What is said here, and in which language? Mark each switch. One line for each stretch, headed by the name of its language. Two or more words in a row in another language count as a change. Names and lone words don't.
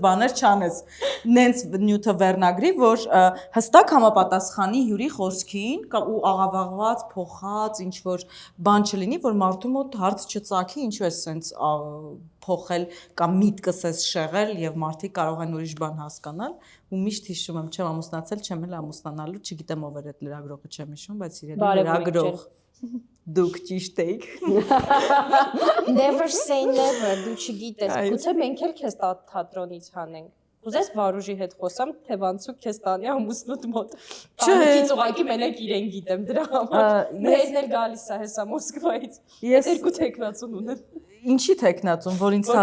Armenian: բաներ չանես։ Նենց նյութը վերնագրի, որ հստակ համապատասխանի հյուրի խոսքին, ու աղավաղված, փոխած, ինչ որ բան չլինի, որ մարդու մոտ հարց չծագի, ինչու է սենց փոխել կամ միտքս էս շեղել եւ մարդիկ կարող են ուրիշ բան հասկանալ ու միշտ հիշում եմ չեմ ամուսնացել, չեմ էլ ամուսնանալու, չգիտեմ ով էր այդ լրագրողը չեմ հիշում, բայց իրեն լրագրող դուք ճիշտ եք
English: Never say never,
Armenian: դու չգիտես, գուցե մենք էլ քեզ թատրոնից հանենք Ուզես Վարուժի հետ խոսամ, թե ոնցու քեզ տանի ամուսնուդ մոտ։ Չէ, ուղղակի մենակ իրեն գիտեմ դրա համար։ Մեզ էլ գալիս է հեսա Մոսկվայից։ Ես երկու տեխնացուն ունեմ։ Ինչի տեխնացուն, որ ինձ